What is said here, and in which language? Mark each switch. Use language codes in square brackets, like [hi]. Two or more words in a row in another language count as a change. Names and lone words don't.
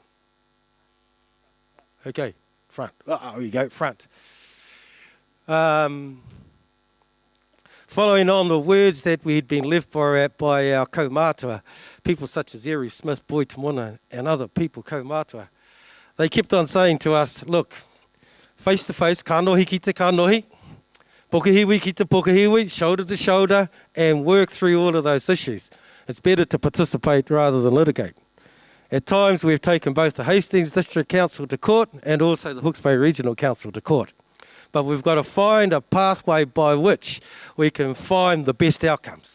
[en] Okay, front. Oh, here you go, front. Following on the words that we had been left by our kaumātua, people such as Eri Smith, Boy Tamona, and other people, kaumātua, they kept on saying to us, look, face to face, [mi] kanohi ki te kanohi, pokahiwi ki te pokahiwi, [en] shoulder to shoulder, and work through all of those issues. It's better to participate rather than litigate. At times, we've taken both the Hastings District Council to court and also the Hawke's Bay Regional Council to court. But we've got to find a pathway by which we can find the best outcomes.